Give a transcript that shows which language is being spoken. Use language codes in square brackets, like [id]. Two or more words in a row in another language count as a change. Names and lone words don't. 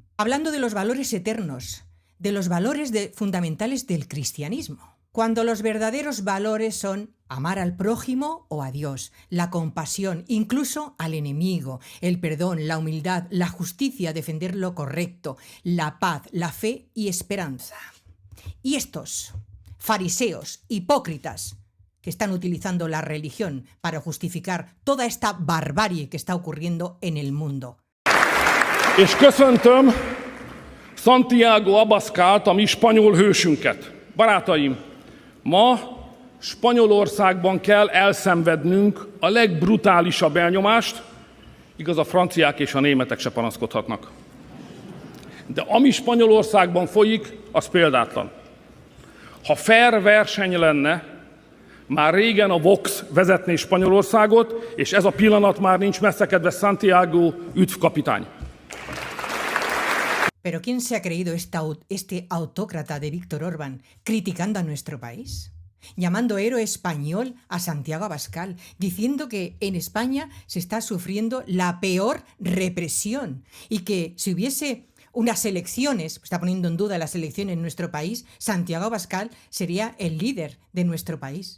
[es] Hablando de los valores eternos, de los valores fundamentales del cristianismo, cuando los verdaderos valores son amar al prójimo o a Dios, la compasión, incluso al enemigo, el perdón, la humildad, la justicia, defender lo correcto, la paz, la fe y esperanza. Y estos fariseos, hipócritas, que están utilizando la religión para justificar toda esta barbarie que está ocurriendo en el mundo. [hu] És köszöntöm Santiago Abascalt, a mi spanyol hősünket. Barátaim, ma Spanyolországban kell elszenvednünk a legbrutálisabb elnyomást, igaz, a franciák és a németek se panaszkodhatnak. De ami Spanyolországban folyik, az példátlan. Ha fair verseny lenne, már régen a Vox vezetné Spanyolországot, és ez a pillanat már nincs messze, kedves Santiago, üdv kapitány! [es] ¿Pero quién se ha creído este autócrata de Viktor Orbán criticando a nuestro país? Llamando héroe español a Santiago Abascal, diciendo que en España se está sufriendo la peor represión y que si hubiese unas elecciones, está poniendo en duda las elecciones en nuestro país, Santiago Abascal sería el líder de nuestro país.